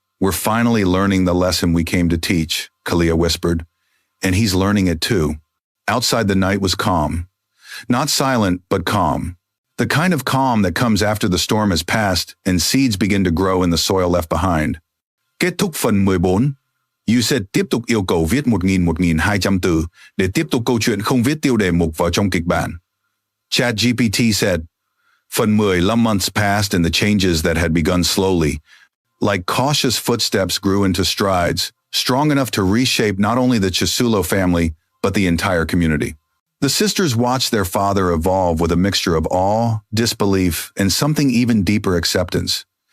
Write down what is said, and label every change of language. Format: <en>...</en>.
<en>"We're finally learning the lesson we came to teach," Kalia whispered. "And he's learning it too." Outside, the night was calm. Not silent, but calm. The kind of calm that comes after the storm has passed and seeds begin to grow in the soil left behind.</en> <vi>Kết thúc phần 14.</vi> <en>You said</en> <vi>tiếp tục yêu cầu viết 1.200 từ để tiếp tục câu chuyện, không viết tiêu đề mục vào trong kịch bản.</vi> <en>ChatGPT said, Phần 15 months passed and the changes that had begun slowly, like cautious footsteps, grew into strides, strong enough to reshape not only the Chisulo family, but the entire community. The sisters watched their father evolve with a mixture of awe, disbelief, and something even deeper, acceptance.</en>